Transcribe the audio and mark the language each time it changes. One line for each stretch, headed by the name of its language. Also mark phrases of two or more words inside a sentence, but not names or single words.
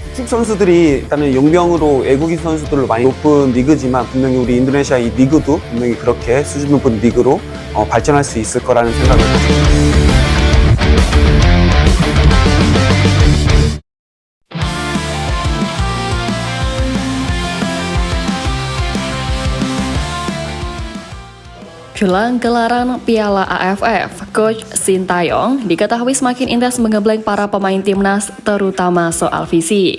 Korean: 축 선수들이 일단은 용병으로 외국인 선수들로 많이 높은 리그지만 분명히 우리 인도네시아 이 리그도 분명히 그렇게 수준 높은 리그로 발전할 수 있을 거라는 생각을 가집니다.
Indonesian: Jelang gelaran Piala AFF, Coach Sintayong diketahui semakin intens menggembleng para pemain timnas, terutama soal fisik.